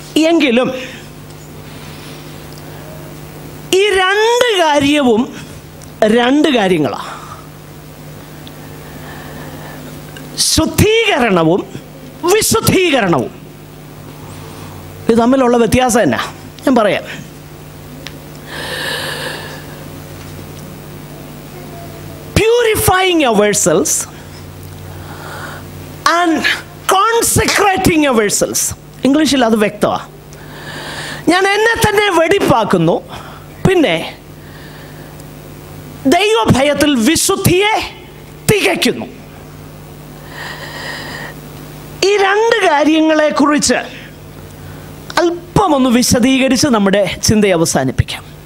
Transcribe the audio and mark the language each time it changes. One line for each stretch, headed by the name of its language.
Malayalam: എങ്കിലും ഈ 2 കാര്യവും 2 കാര്യങ്ങളാണ്. ശുദ്ധീകരണവും വിശുദ്ധീകരണവും ഇത് തമ്മിലുള്ള വ്യത്യാസം എന്നാ ഞാൻ പറയാം.
English: Purifying ourselves and consecrating ourselves.
Malayalam: ഇംഗ്ലീഷിൽ അത് വ്യക്തമാണ്. ഞാൻ എന്നെ തന്നെ വെടിപ്പാക്കുന്നു, പിന്നെ ദൈവഭയത്തിൽ വിശുദ്ധിയെ തികയ്ക്കുന്നു. ഈ 2 കാര്യങ്ങളെക്കുറിച്ച് അല്പമൊന്ന് വിശദീകരിച്ച് നമ്മുടെ ചിന്തയെ അവസാനിപ്പിക്കാം.